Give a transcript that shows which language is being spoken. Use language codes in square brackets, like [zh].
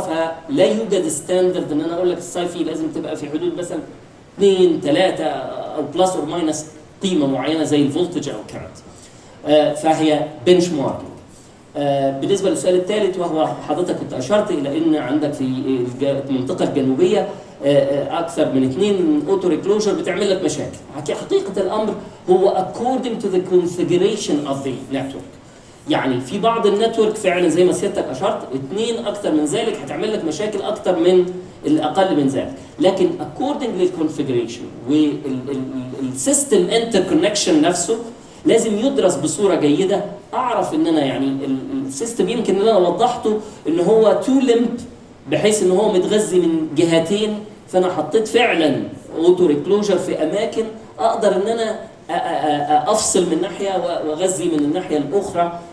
[ar] فلا يوجد ستاندرد ان انا اقول لك الصيفي لازم تبقى في حدود مثلا 2 3 او بلس اور ماينس قيمه معينه زي الفولتج او الكرنت. فهي بنش ماركينج. بالنسبه للسؤال الثالث، وهو حضرتك كنت اشرت الى ان عندك في المنطقه الجنوبيه اكثر من 2 اوتو ريكلوجر بتعمل لك مشاكل. حقيقه الامر هو [en] according to the configuration of the network. [ar] يعني في بعض النتورك فعلا زي ما سيادتك اشرت 2 اكثر من ذلك هتعمل لك مشاكل اكثر من الاقل من ذلك، لكن according للكونفيجريشن والسيستم انتركونكشن نفسه لازم يدرس بصوره جيده. اعرف ان انا يعني السيستم يمكن ان انا وضحته ان هو تو لمب بحيث ان هو متغذي من جهتين، فانا حطيت فعلا اوتو ريكلوجر في اماكن اقدر ان انا افصل من ناحيه واغذي من الناحيه الاخرى.